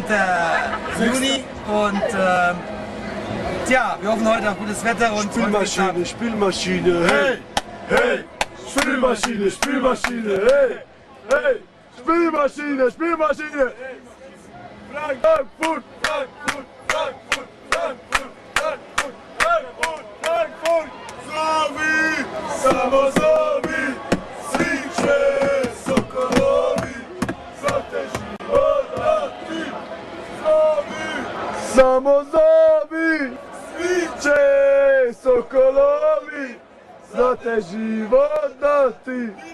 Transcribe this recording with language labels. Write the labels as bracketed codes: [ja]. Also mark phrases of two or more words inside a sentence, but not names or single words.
[de] Juni und tja, wir hoffen heute auf gutes Wetter und Spielmaschine, hey! Spielmaschine, hey! Spielmaschine! Frankfurt! [hr] Samozovi, sviće sokolovi, za te život dati. Samozovi, sviće sokolovi, za te život dati.